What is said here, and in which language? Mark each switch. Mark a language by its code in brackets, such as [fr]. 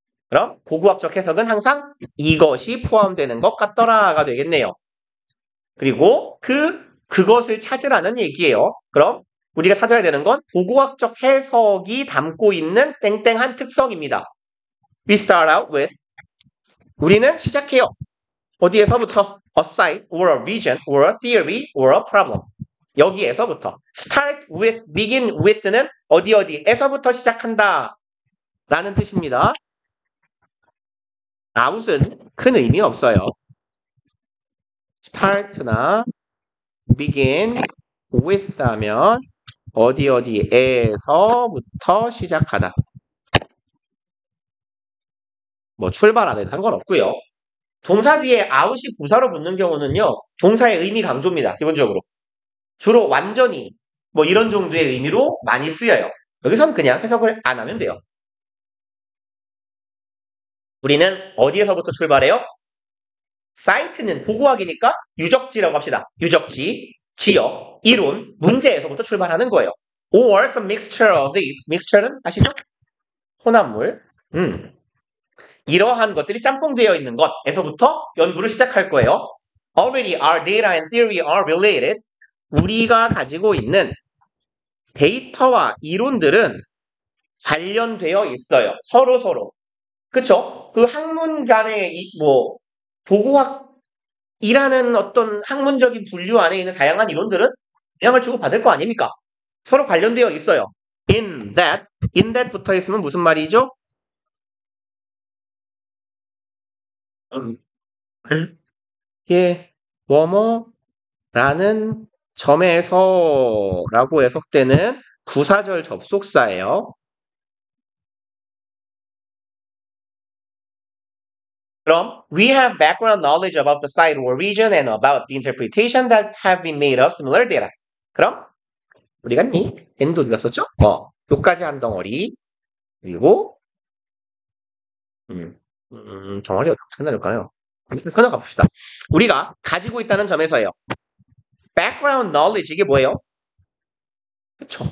[ko] 그럼 고고학적 해석은 항상 이것이 포함되는 것 같더라가 되겠네요. 그리고 그것을 찾으라는 얘기예요. 그럼 우리가 찾아야 되는 건 고고학적 해석이 담고 있는 땡땡한 특성입니다. [en] We start out with [ko] 우리는 시작해요. 어디에서부터? [en] A site or a region or a theory or a problem. [ko] 여기에서부터 start with, begin with는 어디에서부터 시작한다 라는 뜻입니다. out은 큰 의미 없어요. start나 begin with 하면 어디에서부터 시작하다. 뭐 출발하는 상관없고요. 동사 뒤에 out이 부사로 붙는 경우는요. 동사의 의미 강조입니다. 기본적으로. 주로 완전히 뭐 이런 정도의 의미로 많이 쓰여요. 여기선 그냥 해석을 안 하면 돼요. 우리는 어디에서부터 출발해요? 사이트는 보고학이니까 유적지라고 합시다. 유적지, 지역, 이론, 문제에서부터 출발하는 거예요. [en] Or some mixture of these. [ko] mixture는 아시죠? 혼합물. 이러한 것들이 짬뽕되어 있는 것에서부터 연구를 시작할 거예요. [en] Already our data and theory are related. [ko] 우리가 가지고 있는 데이터와 이론들은 관련되어 있어요. 서로. 그쵸? 그 학문 간의 보고학이라는 어떤 학문적인 분류 안에 있는 다양한 이론들은 영향을 주고 받을 거 아닙니까? 서로 관련되어 있어요. in that 붙어 있으면 무슨 말이죠? 예, 뭐뭐라는 점에서라고 해석되는 부사절 접속사예요. 그럼 [en] we have background knowledge about the site or region and about the interpretation that have been made of similar data. [ko] 그럼 우리가 n도 어디다 썼죠? 요까지 한 덩어리 그리고 덩어리 어떻게 끝나줄까요? 끊어가 봅시다. 우리가 가지고 있다는 점에서예요. [en] background knowledge [ko] 이게 뭐예요? 그쵸.